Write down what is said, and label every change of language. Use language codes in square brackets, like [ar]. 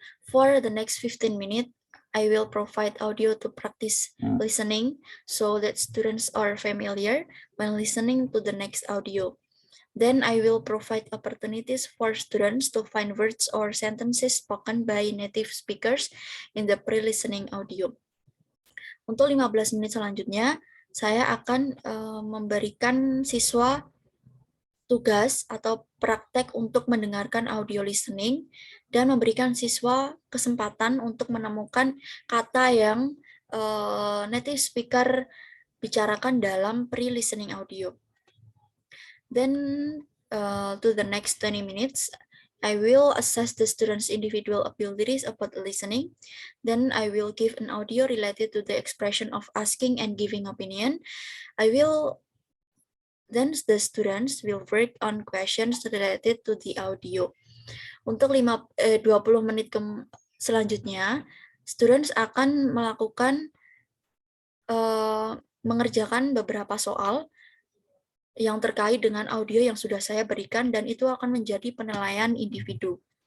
[en] For the next 15 minutes, I will provide audio to practice listening so that students are familiar when listening to the next audio. Then I will provide opportunities for students to find words or sentences spoken by native speakers in the pre-listening audio. [id] Untuk 15 menit selanjutnya, saya akan memberikan siswa tugas atau praktek untuk mendengarkan audio listening dan memberikan siswa kesempatan untuk menemukan kata yang native speaker bicarakan dalam pre-listening audio. [en] Then to the next 20 minutes, I will assess the students' individual abilities about listening. Then I will give an audio related to the expression of asking and giving opinion. Then the students will work on questions related to the audio. [id] Untuk 20 menit selanjutnya, students akan melakukan mengerjakan beberapa soal yang terkait dengan audio yang sudah saya berikan, dan itu akan menjadi penilaian individu.